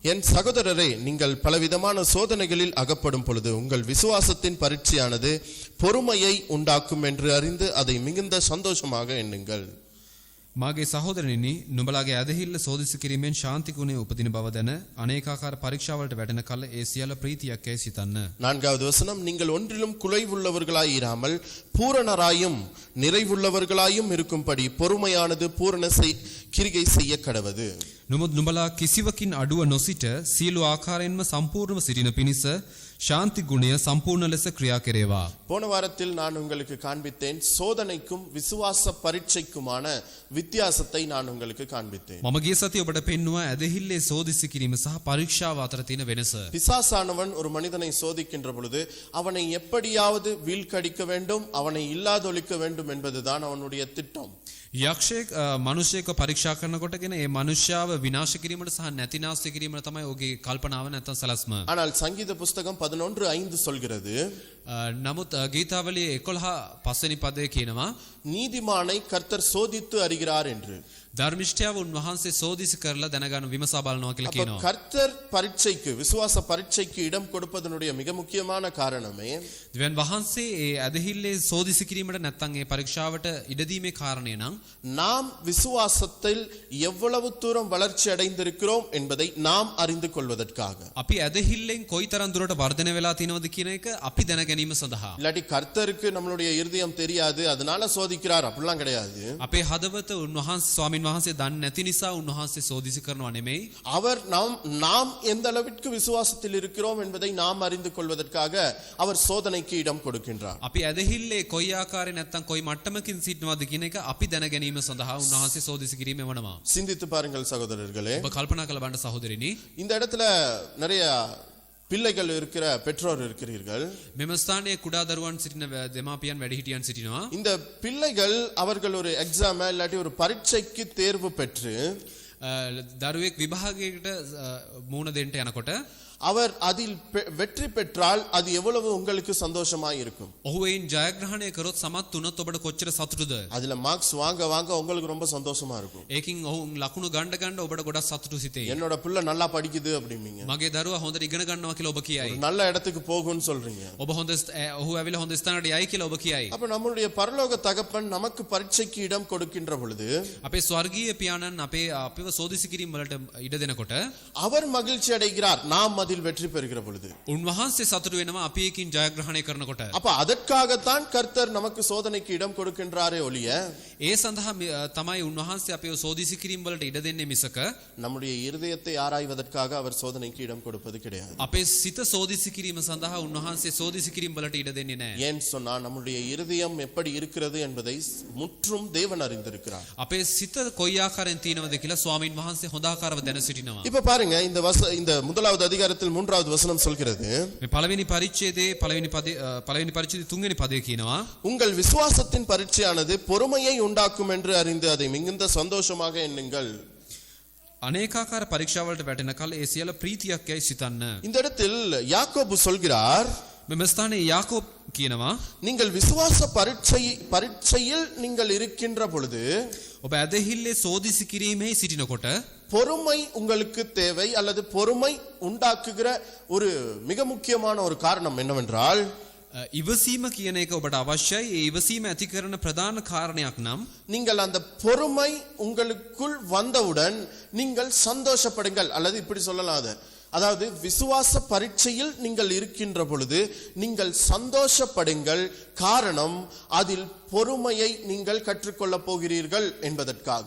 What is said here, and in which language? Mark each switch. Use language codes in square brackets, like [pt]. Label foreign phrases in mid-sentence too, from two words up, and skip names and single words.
[ta] என் சகோதரரே, நீங்கள் பலவிதமான சோதனைகளில் அகப்படும் பொழுது உங்கள் விசுவாசத்தின் பரீட்சையானது பொறுமையை உண்டாக்கும் என்று அறிந்து அதை மிகுந்த சந்தோஷமாக எண்ணுங்கள். [si] මාගේ සහෝදරනිනි, නුඹලාගේ ඇදහිල්ල සෝදිසි කිරීමෙන් ශාන්ති ගුණය උපදින බව දැන අනේකාකාර පරීක්ෂාවලට වැටෙන කල ඒ සියල්ල ප්‍රීතියක් යයි සිතන්න. [ta] 4வது வசனம், நீங்கள் ஒன்றிலும் குலைவுள்ளவர்களாய் இராமல் பூரணராயும் நிறைவுள்ளவர்களாயும் இருக்கும்படி பொறுமையானது பூரண கிரிகை செய்ய கடவது. [si] නමුත් නුඹලා කිසිවකින් අඩුව නොසිට සියලු ආකාරයෙන්ම සම්පූර්ණව සිටින පිණිස ශාන්ති ගුණය සම්පූර්ණ ලෙස ක්‍රියා කෙරේවා. [ta] போன வாரத்தில் நான் உங்களுக்கு காண்பித்தேன், சோதனைக்கும் விசுவாச பரீட்சைக்குமான வித்தியாசத்தை நான் உங்களுக்கு காண்பித்தேன். [si] මම ගිය සතියේ ඔබට පෙන්නුවා ඇදහිල්ලේ සෝදිසි කිරීම සහ පරීක්ෂාව අතර තියෙන වෙනස. [ta] பிசாசானவன் ஒரு மனிதனை சோதிக்கின்ற பொழுது அவனை எப்படியாவது வீழ்கடிக்க வேண்டும், அவனை இல்லாதொழிக்க வேண்டும் என்பதுதான் அவனுடைய திட்டம். [si] යක්ෂයෙක් මනුෂ්‍යයෙක්ව පරීක්ෂා කරනකොටගෙන ඒ මනුෂ්‍යව විනාශ කිරීමට සහ නැතිනාශ කිරීමට තමයි ඔහුගේ කල්පනාව නැත්නම් සලස්ම. [ta] ஆனால் சங்கீத புஸ்தகம் 11:5 சொல்கிறது, [si] නමුත් ගීතාවලියේ 11 5 වෙනි පදයේ කියනවා [ta] நீதிமானை கர்த்தர் சோதித்து அறிகிறார் என்று. [si] ධර්මිෂ්ඨයව උන්වහන්සේ සෝදිසි කරලා දැනගන්න විමසා බලනවා කියලා කියනවා. [ta] கர்த்தர் பரீட்சைக்கு, விசுவாச பரீட்சைக்கு இடம் கொடுப்பதனுடைய மிக முக்கியமான காரணமே [si] දෙවියන් වහන්සේ ඒ ඇදහිල්ලේ සෝදිසි කිරීමට නැත්නම් ඒ පරීක්ෂාවට ඉඩ දීමේ කාරණේ නම් [ta] நாம் விசுவாசத்தில் எவ்வளவு தூரம் வளர்ச்சி அடைந்திருக்கிறோம் என்பதை நாம் அறிந்து கொள்வதற்காக. [si] අපි ඇදහිල්ලෙන් කොයිතරම් දුරට වර්ධනය වෙලා තියෙනවද කියන එක අපි දැන ගැනීම සඳහා. [ta] இல்லாட்டி கர்த்தருக்கு நம்மளுடைய இருதயம் தெரியாது அதனால சோதிக்கிறார் அப்படிலாம் கிடையாது. [si] අපේ හදවත උන්වහන්සේ ස්වාමින් වහන්සේ දන්නේ නැති නිසා උන්වහන්සේ සෝදිසි කරනවා නෙමෙයි. [ta] அவர் நாம் எந்த அளவிற்கு விசுவாசத்தில் இருக்கிறோம் என்பதை நாம் அறிந்து கொள்வதற்காக அவர் சோதனைக்கு இடம் கொடுக்கின்றார். [si] අපි ඇදහිල්ලේ කොයි ආකාරයේ නැත්නම් කොයි මට්ටමකින් සිටිනවද කියන එක අපි දැන ගැනීම සඳහා උන්වහන්සේ සෝදිසි කිරීම වෙනවා. [ta] சிந்தித்து பாருங்கள் சகோதரர்களே. [si] ඔබ කල්පනා කරලා බලන්න සහෝදරිනි. [ta] இந்த இடத்துல நிறைய பிள்ளைகள் இருக்கிற பெற்றோர் இருக்கிறீர்கள். [si] මෙම ස්ථානයේ කුඩා දරුවන් සිටින දෙමාපියන් වැඩිහිටියන් සිටිනවා. [ta] இந்த பிள்ளைகள் அவர்கள் ஒரு எக்ஸாம் இல்லாட்டி ஒரு பரீட்சைக்கு தேர்வு பெற்று [si] දරුවෙක් විභාගයකට මූණ දෙන්න යනකොට [ta] அவர் அதில் வெற்றி பெற்றால் அது எவ்வளவு உங்களுக்கு சந்தோஷமாய் இருக்கும். [si] ඔහු එයින් ජයග්‍රහණය කරොත් සමත් වුණොත් ඔබට කොච්චර සතුටුද? [ta] அதுல மார்க்ஸ் வாங்க உங்களுக்கு ரொம்ப சந்தோஷமா இருக்கும். [si] ඒකින් ඔහු ලකුණු ගන්න ඔබට ගොඩක් සතුටු සිතේ. [ta] என்னோட பிள்ளை நல்லா படிக்குது அப்படிம்பீங்க. [si] මගේ දරුවා හොඳට ඉගෙන ගන්නවා කියලා ඔබ කියයි. [ta] நல்ல இடத்துக்கு போகும்னு சொல்றீங்க. [si] ඔබ ඔහු ඇවිල්ලා හොඳ ස්ථානකට යයි කියලා ඔබ කියයි. [ta] அப்ப நம்மளுடைய பரலோக தகப்பன் நமக்கு பரீட்சைக்கு இடம் கொடுக்கின்ற பொழுது [si] අපේ ස්වර්ගීය පියාණන් අපිව සෝදිසි කිරීම වලට ඉඩ දෙනකොට [ta] அவர் மகிழ்ச்சி அடைகிறார், நாம் அதில் வெற்றி பெறுகிற பொழுது. [si] උන්වහන්සේ සතුටු වෙනවා අපි ඒකින් ජයග්‍රහණය කරනකොට. [ta] அப்ப அதற்காகத்தான் கர்த்தர் நமக்கு சோதனைக்கு இடம் கொடுக்கின்றாரே ஒழிய [si] ඒ සඳහා තමයි උන්වහන්සේ අපිව සෝදිසි කිරීම වලට ඉඩ දෙන්නේ මිසක [ta] நம்முடைய இருதயத்தை ஆராய்வதற்காக அவர் சோதனைக்கு இடம் கொடுப்பது கிடையாது. [si] අපේ සිත සෝදිසි කිරීම සඳහා උන්වහන්සේ සෝදිසි කිරීම වලට ඉඩ දෙන්නේ නැහැ. [ta] ஏன் சொன்னா நம்முடைய இருதயம் எப்படி இருக்கிறது என்பதை முற்றும் தேவன் அறிந்திருக்கிறார். [si] අපේ සිත කොයි ආකාරයෙන් තියෙනවද කියලා ස්වාමින් වහන්සේ හොඳ ආකාරව දැන සිටිනවා. [ta] இப்ப பாருங்க, இந்த முதலாவது அதிகாரத்தில் 3வது வசனம் சொல்கிறது, [si] මේ පළවෙනි පරිච්ඡේදයේ පළවෙනි පරිච්ඡේදයේ 3 වෙනි පදයේ කියනවා, [ta] உங்கள் விசுவாசத்தின் பரீட்சையானது பொறுமையை உண்டாக்கும் என்று அறிந்து அதை மிகுந்த சந்தோஷமாக எண்ணுங்கள். [si] අනේකාකාර පරීක්ෂාවලට වැටෙන කල ඒ සියල්ල ප්‍රීතියක් යයි සිතන්න. [ta] இந்த இடத்தில் யாக்கோபு சொல்கிறார், [si] මෙම ස්ථානයේ යාකෝබ් කියනවා, [ta] நீங்கள் விசுவாச பரீட்சையில் நீங்கள் இருக்கின்ற பொழுது [si] ඔබ ඇදහිල්ලේ සෝදිසි කිරීමේ සිටිනකොට [ta] பொறுமை உங்களுக்கு தேவை. அல்லது பொறுமை உண்டாக்குகிற ஒரு மிக முக்கியமான ஒரு காரணம் என்னவென்றால், [si] ඉවසීම කියන එක ඔබට අවශ්‍යයි. ඒ ඉවසීම ඇති කරන ප්‍රධාන කාරණයක් නම් [ta] நீங்கள் அந்த பொறுமை உங்களுக்குள் வந்தவுடன் நீங்கள் சந்தோஷப்படுங்கள். அல்லது இப்படி சொல்லலாம், அதாவது விசுவாச பரீட்சையில் நீங்கள் இருக்கின்ற பொழுது நீங்கள் சந்தோஷப்படுங்கள். காரணம், அதில் பொறுமையை நீங்கள் கற்றுக்கொள்ளப் போகிறீர்கள் என்பதற்காக.